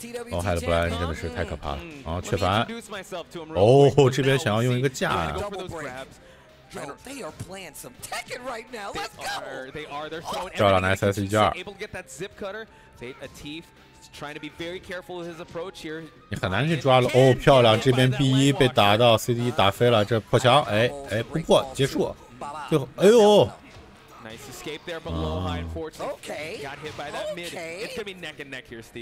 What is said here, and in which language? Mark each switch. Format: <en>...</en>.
<zh>low high 的布莱恩真的是太可怕了。然后缺凡，哦，这边想要用一个架。</zh> <en>Yo, they are playing some Tekken right now. Let's go. They are. They're so nice able to get that zip cutter. Atif trying to be very careful with his approach here.</en> <zh>你很难去抓了。哦，漂亮，这边 B1 被打到 CD 打飞了，这破墙，哎，不破，结束。最后，哎呦。</zh> <en>Nice escape there, but low high unfortunately got hit by that mid. It's gonna be neck and neck here, Steve.</en>